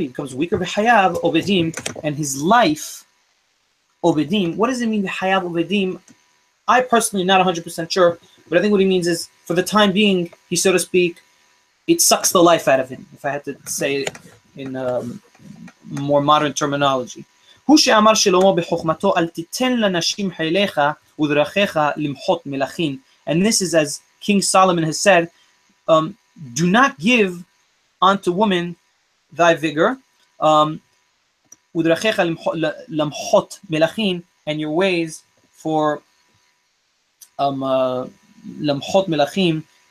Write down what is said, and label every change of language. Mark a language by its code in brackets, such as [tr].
[en] He becomes weaker. [he] V'hayav obedim, [en] and his life obedim. What does it mean? V'hayav obedim. I personally am not 100% sure, but I think what he means is, for the time being, he, so to speak, it sucks the life out of him. If I had to say it in more modern terminology. [he] הוא שאמר שלמה בחוכמתו אל תיתן לנשים חיליך ודרכיך למחות מלכים. [en] And this is as King Solomon has said, do not give unto women thy vigor, [he] ודרכיך למחות מלכים, [en] and your ways for [he] למחות מלכים.